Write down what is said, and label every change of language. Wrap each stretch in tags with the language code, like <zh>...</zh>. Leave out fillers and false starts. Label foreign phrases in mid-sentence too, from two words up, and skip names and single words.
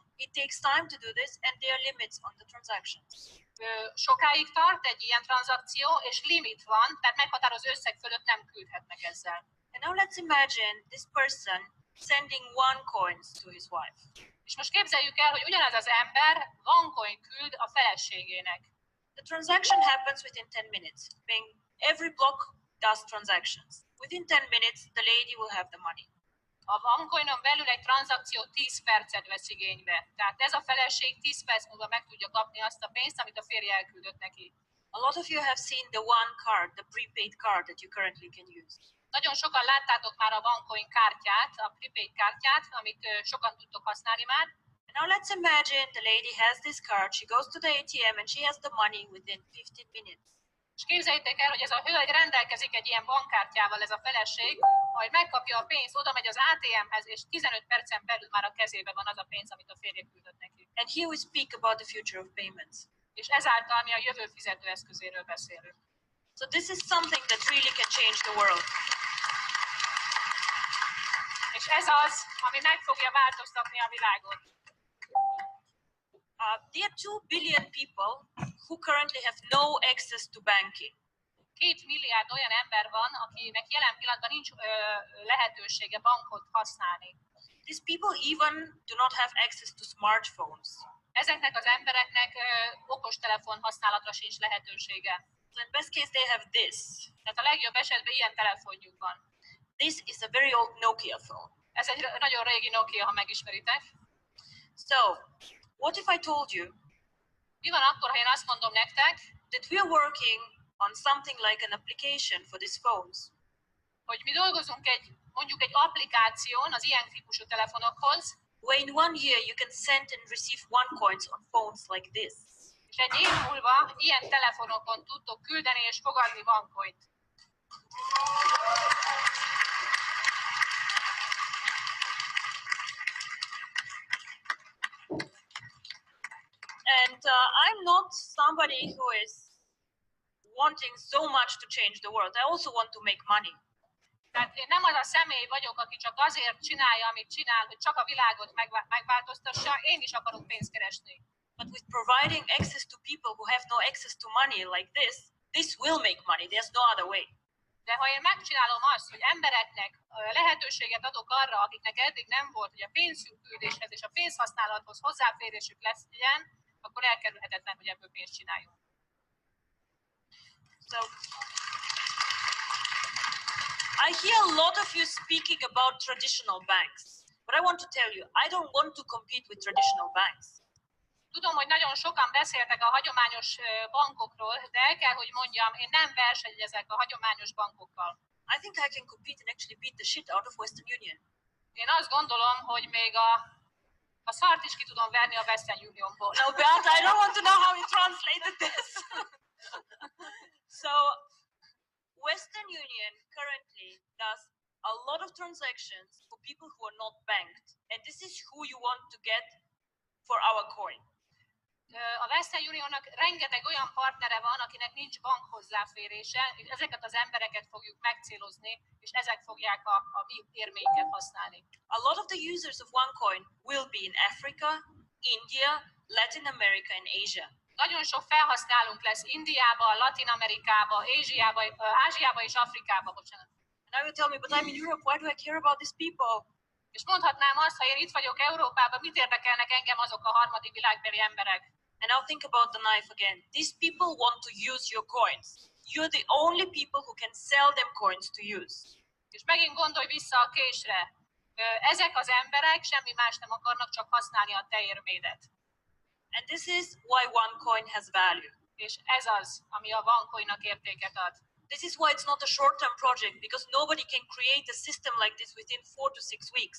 <en>It takes time to do this and there are limits on the transactions.</en> <hu>Sokáig tart egy ilyen tranzakció, és limit van, tehát meghatározó összeg fölött nem küldhetnek ezzel.</hu> <en>And now let's imagine this person sending one coins to his wife.</en> <hu>És most képzeljük el, hogy ugyanez az ember OneCoin küld a feleségének.</hu> <en>The transaction happens within 10 minutes. Every block does transactions. Within 10 minutes, the lady will have the money.</en> <hu>A OneCoinon belül egy tranzakció 10 percet vesz igénybe. Tehát ez a feleség 10 perc múlva meg tudja kapni azt a pénzt, amit a férje elküldött neki.</hu> <en>A lot of you have seen the one card, the prepaid card that you currently can use.</en> <hu>Nagyon sokan láttátok már a OneCoin kártyát, a prepaid kártyát, amit sokan tudtok használni már.</hu> <en>And now let's imagine the lady has this card, she goes to the ATM and she has the money within 15 minutes.</en> <hu>És képzeljétek el, hogy ez a hölgy rendelkezik egy ilyen bankkártyával, ez a feleség, majd megkapja a pénzt, oda megy az ATM-hez, és 15 percen belül már a kezében van az a pénz, amit a férje küldött neki.</hu> <en>And here we speak about the future of payments.</en> <hu>És ezáltal mi a jövő fizetőeszközéről beszélünk.</hu> <en>So this is something that really can change the world.</en> <hu>És ez az, ami meg fogja változtatni a világot.</hu> <en>There are 2 billion people who currently have no access to banking.</en> <hu>2 milliárd olyan ember van, akinek jelen pillanatban nincs lehetősége bankot használni.</hu> <en>These people even do not have access to smartphones.</en> <hu>Ezeknek az embereknek okostelefon használatra sincs lehetősége.</hu> <en>So in best case they have this.</en> <hu>Tehát a legjobb esetben ilyen telefonjuk van.</hu> <en>This is a very old Nokia phone.</en> <hu>Ez egy nagyon régi Nokia, ha megismeritek.</hu> <en>So, what if I told you</en> <hu>Mi van akkor, ha én azt mondom nektek,</hu> <en>that we are working on something like an application for these phones?</en> <hu>hogy mi dolgozunk mondjuk egy applikáción az ilyen típusú telefonokhoz,</hu> <en>Where in 1 year you can send and receive one coins on phones like this.</en> <hu>és egy év múlva ilyen telefonokon tudtok küldeni és fogadni OneCoint.</hu> <en>And I'm not somebody who is wanting so much to change the world. I also want to make money.</en> <hu>Tehát én nem az a személy vagyok, aki csak azért csinálja, amit csinál, hogy csak a világot megváltoztassa, én is akarok pénzt keresni.</hu> <en>But with providing access to people who have no access to money like this will make money. There's no other way.</en> <hu>De ha én megcsinálom azt, hogy embereknek lehetőséget adok arra, akiknek eddig nem volt, hogy a pénzküldéshez és a pénzhasználathoz hozzáférésük legyen, akkor elkerülhetetlen, hogy ebből pénzt csináljunk.</hu> <en>So, I hear a lot of you speaking about traditional banks, but I want to tell you, I don't want to compete with traditional banks.</en> <hu>Tudom, hogy nagyon sokan beszéltek a hagyományos bankokról, de el kell, hogy mondjam, én nem versenyezek a hagyományos bankokkal.</hu> <en>I think I can compete and actually beat the shit out of Western Union.</en> <hu>Én azt gondolom, hogy még a szart is ki tudom verni a Western Unionból.</hu> <en>No, Beata, I don't want to know how you translated this. So, Western Union currently does a lot of transactions for people who are not banked. And this is who you want to get for our coin.</en> <hu>A Western Unionnak rengeteg olyan partnere van, akinek nincs bank hozzáférése, és ezeket az embereket fogjuk megcélozni, és ezek fogják a mi érméinket használni.</hu> <en>A lot of the users of OneCoin will be in Africa, India, Latin America and Asia.</en> <hu>Nagyon sok felhasználónk lesz Indiába, Latin Amerikába, Ázsiába és Afrikába, bocsánat.</hu> <en>And I will tell me, but I'm in Europe, why do I care about these people?</en> <hu>És mondhatnám azt, ha én itt vagyok Európában, mit érdekelnek engem azok a harmadik világbeli emberek?</hu> <en>And now think about the knife again. These people want to use your coins. You're the only people who can sell them coins to use.</en> <hu>És megint gondolj vissza a késre. Ezek az emberek semmi más nem akarnak, csak használni a te érmédet.</hu> <en>And this is why OneCoin has value.</en> <hu>És ez az, ami a OneCoinnak értéket ad.</hu> <en>This is why it's not a short-term project, because nobody can create a system like this within 4 to 6 weeks.</en>